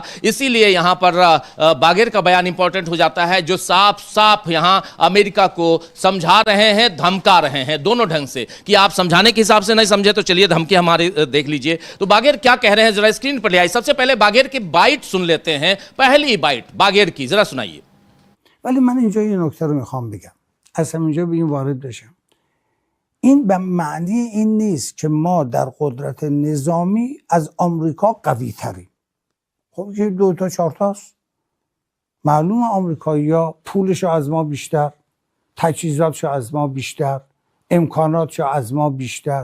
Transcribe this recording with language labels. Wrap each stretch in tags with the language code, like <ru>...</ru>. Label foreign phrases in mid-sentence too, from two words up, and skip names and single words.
<hi>इसीलिए यहाँ पर बाघेर का बयान इंपॉर्टेंट हो जाता है, जो साफ साफ यहाँ अमेरिका को समझा रहे हैं, धमका रहे हैं, दोनों ढंग से। कि आप समझाने के हिसाब से नहीं समझे तो चलिए धमकी हमारे देख लीजिए। तो बाघेर क्या कह रहे हैं जरा स्क्रीन पर ले आइए। सबसे पहले बाघेर की बाइट सुन लेते हैं, पहली बाइट बाघेर की जरा सुनाइए।</hi> <fa>ولی من اینجا یه نکته رو میخوام بگم، اصلا اینجا به این وارد بشم. این به معنی این نیست که ما در قدرت نظامی از آمریکا قوی تریم. خب که 2 تا 4 تاست. معلومه آمریکایی‌ها پولشو از ما بیشتر، تجهیزاتشو از ما بیشتر، امکاناتشو از ما بیشتر.</fa>